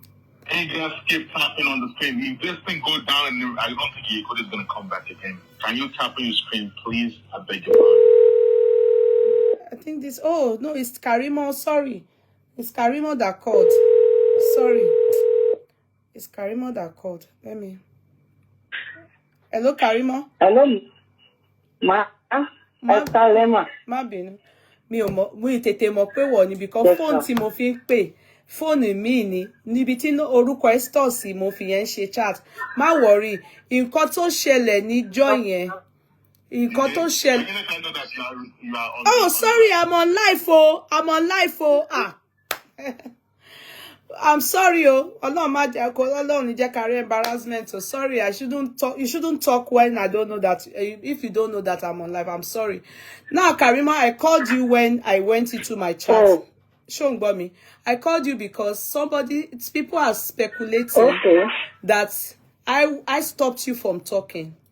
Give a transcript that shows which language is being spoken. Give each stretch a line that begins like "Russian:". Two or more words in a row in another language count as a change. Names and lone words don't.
English: Hey, just keep tapping on the screen. If this thing goes down, and I don't think Yeko is going to come back again. Can you tap on your screen, please? I beg your pardon. I think this. Oh no, it's Karimo. Sorry, it's Karimo that called. Sorry, it's Karimo that called. Let me. Hello, Karimo. Hello, ma
Yoruba: bínú. Mi ò mọ̀, mo tètè mọ̀ pé wọ̀ ni
English: because phone
Yoruba: tí mo fi ń pè. Fóònù mi ni níbi tí orúkọ ẹ store sí mo fi yẹn ṣe chat. Má worry, nǹkan tó ṣẹlẹ̀ níjọ́ yẹn. Nǹkan tó ṣẹlẹ̀.
English: Oh, sorry, I'm on live oh. I'm sorry oh.
Yoruba: Ọlọ́run má jẹ́ kó Ọlọ́run ní jẹ́ ká rí embarrassment.
English: So sorry, I shouldn't talk. You shouldn't talk when I don't know that. If you don't know that I'm on live, I'm sorry. Now, Karima, I called you when I went into my chat. Shongbami, I called you because people are speculating that I stopped you from talking.